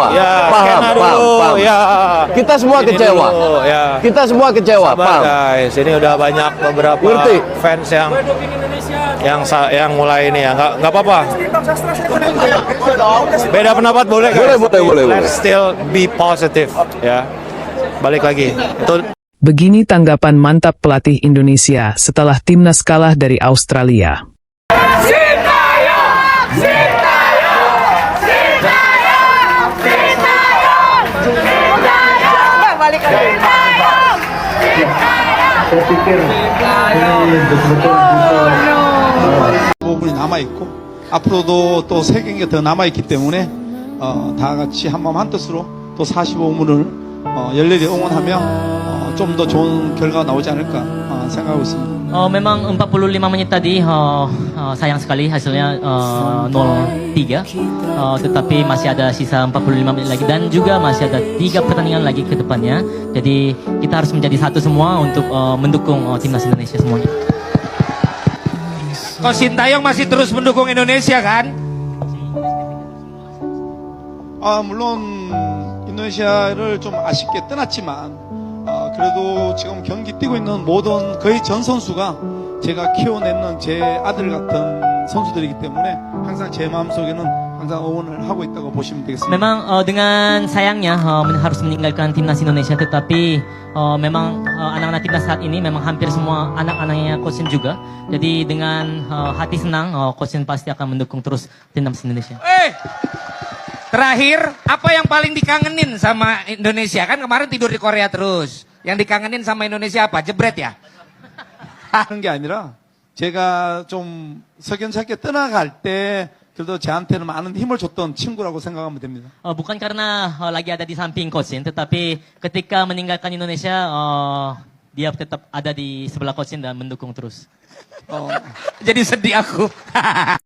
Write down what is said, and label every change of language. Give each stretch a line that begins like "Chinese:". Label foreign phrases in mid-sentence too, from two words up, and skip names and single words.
Indonesian: Paham. Ya. Kita semua kecewa. Ya. Kita semua kecewa, Sabar paham. guys, ini udah banyak beberapa Ngerti? fans yang mulai ini ya, nggak apa-apa. Beda pendapat boleh guys. Boleh.
English: Let's still be positive ya.
Indonesian: Balik lagi. Itu Begini tanggapan mantap pelatih Indonesia setelah timnas kalah dari Australia. Balik lagi.
Korean: 부분이 남아있고 앞으로도 또 세 경기가 더 남아있기 때문에 다 같이 한마음 한뜻으로 또 45분을 열렬히 응원하며 좀 더 좋은 결과가 나오지 않을까 생각하고 있습니다.
Indonesian: Memang 45 menit tadi sayang sekali hasilnya 0-3, tetapi masih ada sisa 45 menit lagi dan juga masih ada 3 pertandingan lagi ke depannya. Jadi kita harus menjadi satu semua untuk mendukung timnas Indonesia semuanya. Coach Sintayong masih terus mendukung Indonesia kan?
Korean: 물론 인도네시아를 좀 아쉽게 떠났지만 그래도 지금 경기 뛰고 있는 모든 거의 전 선수가 제가 키워내는 제 아들 같은 선수들이기 때문에 항상 제 마음속에는 항상 응원을 하고 있다고 보시면 되겠습니다.
Indonesian: Memang dengan sayangnya harus meninggalkan timnas Indonesia, tetapi memang anak-anak timnas saat ini memang hampir semua anak-anaknya Coach Shin juga. Jadi dengan hati senang Coach Shin pasti akan mendukung terus timnas Indonesia. Terakhir, apa yang paling dikangenin sama Indonesia? Kan kemarin tidur di Korea terus. Yang dikangenin sama Indonesia apa? Jebret ya?
Korean: 그런 게 아니라 제가 좀 석연찮게 떠나갈 때 그래도 저한테는 많은 힘을 줬던 친구라고 생각하면 됩니다.
Indonesian: Bukan karena lagi ada di samping Coach Shin, tetapi ketika meninggalkan Indonesia dia tetap ada di sebelah Coach Shin dan mendukung terus. Jadi sedih aku.